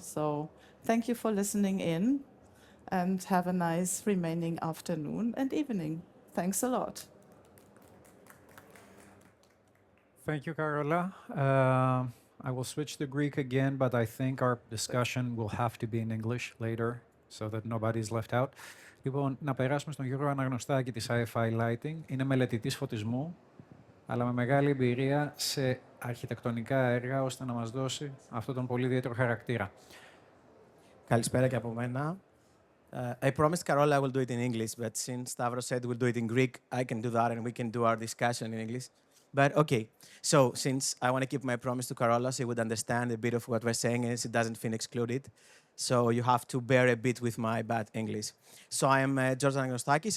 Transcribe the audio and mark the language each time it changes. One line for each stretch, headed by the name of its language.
English: So thank you for listening in, and have a nice remaining afternoon and evening. Thanks a lot. Thank you, Carola. I will switch to Greek again, but I think our discussion will have to be in English later, so that nobody's left out.
Greek: Λοιπόν, να περάσουμε στον Γιώργο Αναγνωστάκη της Sci-Fi Lighting. Είναι μελετητής φωτισμού, αλλά με μεγάλη εμπειρία σε αρχιτεκτονικά έργα, ώστε να μας δώσει αυτόν τον πολύ ιδιαίτερο χαρακτήρα. Καλησπέρα και από μένα.
English: I promised Carola I will do it in English, but since Stavros said we'll do it in Greek, I can do that and we can do our discussion in English. But okay, so since I want to keep my promise to Carola, she would understand a bit of what we're saying and she doesn't feel excluded. So you have to bear a bit with my bad English. So I am George Anagnostakis.